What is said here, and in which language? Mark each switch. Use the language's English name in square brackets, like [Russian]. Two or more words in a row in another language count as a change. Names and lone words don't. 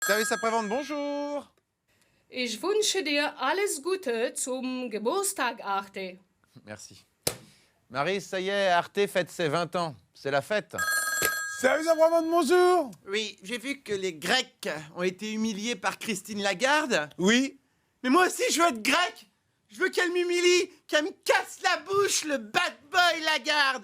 [French] Service après-vente, bonjour. [German] Ich wünsche dir alles Gute zum Geburtstag, Arte. [French] Merci. Marie, ça y est, Arte fête ses 20 ans. C'est la fête. Service après-vente, bonjour. Oui, j'ai vu que les Grecs ont été humiliés par Christine Lagarde. Oui. Mais moi aussi, je veux être grec. Je veux qu'elle m'humilie, qu'elle me casse la bouche, le [English] bad boy [French] Lagarde.